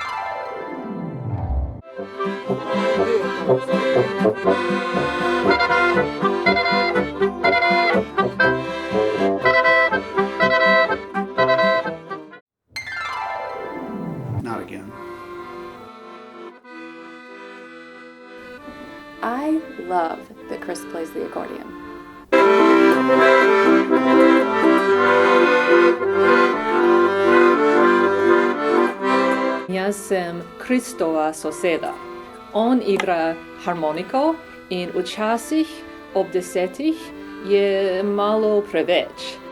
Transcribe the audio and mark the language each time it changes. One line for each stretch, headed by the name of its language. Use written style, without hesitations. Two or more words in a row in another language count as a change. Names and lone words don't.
English: Not again. I love that Krist plays the accordion.
Slovenian: Jaz sem Kristova soseda. On igra harmoniko in včasih ob 10 je malo preveč.